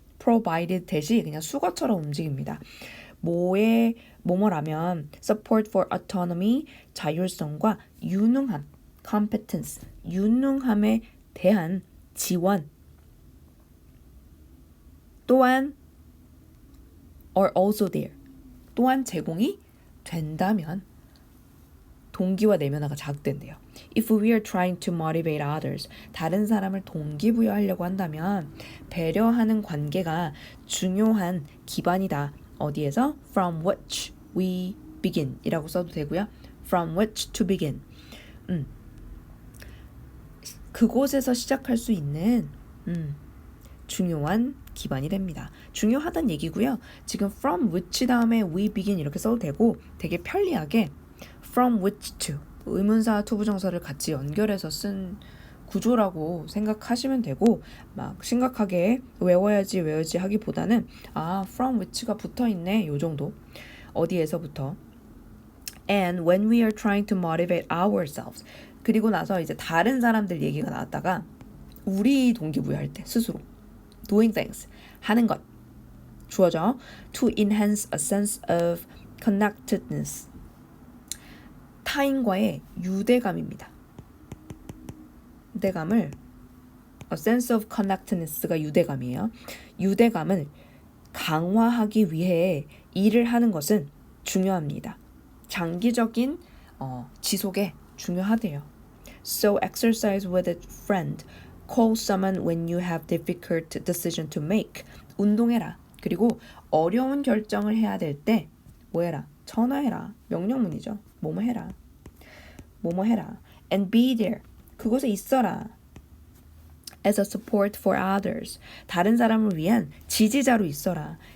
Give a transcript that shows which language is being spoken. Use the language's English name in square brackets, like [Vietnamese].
[English] provided that [Korean] 이 그냥 수거처럼 움직입니다. 뭐뭐라면 [English] support for autonomy, [Korean] 자율성과 유능함, competence, 유능함에 대한 지원 또한 [English] are also there. [Korean] 또한 제공이 된다면 동기와 내면화가 자극된대요. [English] If we are trying to motivate others, [Korean] 다른 사람을 동기부여하려고 한다면 배려하는 관계가 중요한 기반이다. 어디에서? [English] From which we begin [Korean] 이라고 써도 되고요. [English] From which to begin. [Korean] 그곳에서 시작할 수 있는 중요한 기반이 됩니다. 중요하단 얘기고요. 지금 [English] from which [Korean] 다음에 [English] we begin [Korean] 이렇게 써도 되고 되게 편리하게 [English] from which to [Korean] 의문사 투부정사를 같이 연결해서 쓴 구조라고 생각하시면 되고 막 심각하게 외워야지 하기보다는 from which가 붙어있네 요 정도. 어디에서부터 [English] And when we are trying to motivate ourselves [Korean] 그리고 나서 이제 다른 사람들 얘기가 나왔다가 우리 동기부여할 때 스스로 [English] doing things [Korean] 하는 것 주어져 [English] to enhance a sense of connectedness [Korean] 타인과의 유대감입니다. 유대감을 [English] a sense of connectedness [Korean] 가 유대감이에요. 유대감을 강화하기 위해 일을 하는 것은 중요합니다. 장기적인 지속에 중요하대요. [English] So exercise with a friend. Call someone when you have difficult decision to make. [Korean] 운동해라. 그리고 어려운 결정을 해야 될 때 뭐 해라? 전화해라. 명령문이죠. 뭐뭐 해라. 뭐뭐 해라. [English] And be there. [Korean] 그곳에 있어라. [English] As a support for others. [Korean] 다른 사람을 위한 지지자로 있어라.